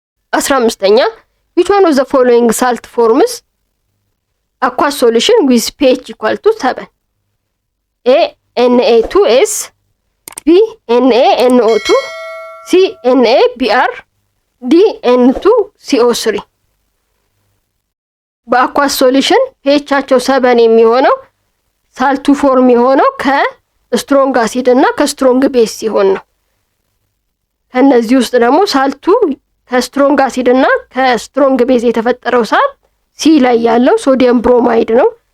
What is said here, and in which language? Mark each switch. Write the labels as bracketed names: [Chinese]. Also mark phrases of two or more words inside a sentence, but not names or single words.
[English] 15ኛ which one of the following salt forms aqueous solution with pH equal to 7? A Na2S, B NaNO2, C NaBr, D N2CO3። aqueous solution [Amharic] pHቸው 7 የሚሆነው [English] salt form [Amharic] የሆነው [English] strong acid [Amharic] እና [English] strong base [Amharic] ሲሆን ነው። ከነዚህ ውስጥ ደግሞ ሳልቱ [English] strong acid [Amharic] እና [English] strong base [Amharic] የተፈጠረው ሳልት ሲ ላይ ያለው [English] sodium bromide [Amharic] ነው።